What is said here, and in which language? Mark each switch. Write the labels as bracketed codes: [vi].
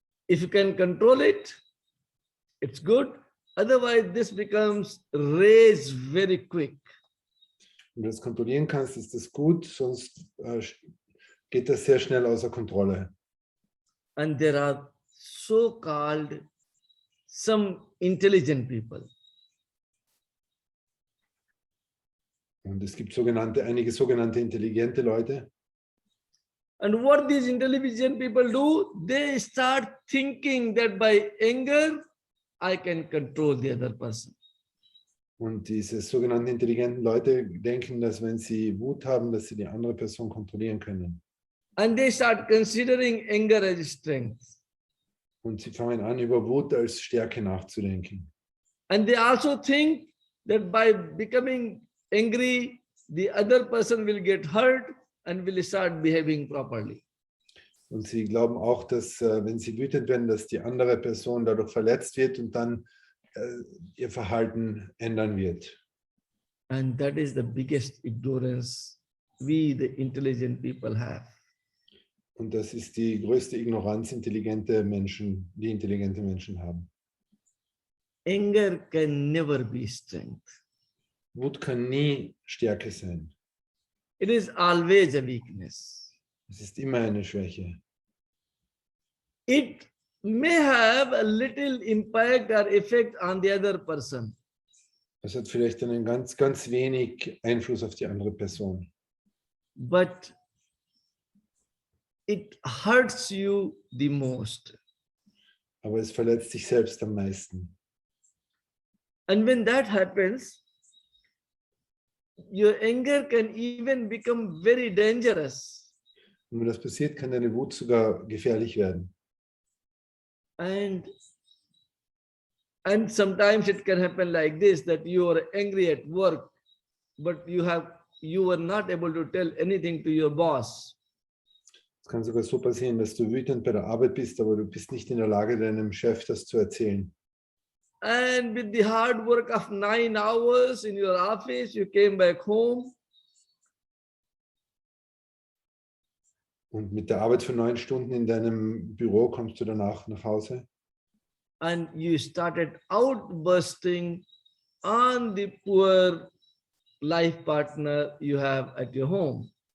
[en] If you can control it, it's good. Otherwise, this becomes rage very quick. [de] Wenn du das kontrollieren kannst, ist das gut, sonst geht das sehr schnell außer Kontrolle. [en] And there are so-called some intelligent people. [de] Und es gibt einige sogenannte intelligente Leute. [en] And what these intelligent people do, they start thinking that by anger, I can control the other person. [de] Und diese sogenannten intelligenten Leute denken, dass wenn sie Wut haben, dass sie die andere Person kontrollieren können. [en] And they start considering anger as strength. [de] Und sie fangen an, über Wut als Stärke nachzudenken. [en] And they also think that by becoming angry, the other person will get hurt and will start behaving properly. [de] Und sie glauben auch, dass wenn sie wütend werden, dass die andere Person dadurch verletzt wird und dann ihr Verhalten ändern wird. [en] And that is the biggest ignorance we, the intelligent people, have. [de] Und das ist die größte Ignoranz, die intelligente Menschen haben. [en] Anger can never be strength. [de] Wut kann nie Stärke sein. [en] It is always a weakness. [de] Es ist immer eine Schwäche. [en] It may have a little impact or effect on the other person. [de] Es hat vielleicht einen ganz, ganz wenig Einfluss auf die andere Person. [en] But it hurts you the most. [de] Aber es verletzt sich selbst am meisten. [en] And when that happens, your anger can even become very dangerous. [de] Und wenn das passiert, kann deine Wut sogar gefährlich werden. [en] And sometimes it can happen like this, that you are angry at work, but you were not able to tell anything to your boss. [de] Es kann sogar so passieren, dass du wütend bei der Arbeit bist, aber du bist nicht in der Lage, deinem Chef das zu erzählen. [en] And with the hard work of 9 hours in your office, you came back home. [de] Und mit der Arbeit von 9 Stunden in deinem Büro kommst du danach nach Hause. [en] And you started outbursting on the poor life partner you have at your home.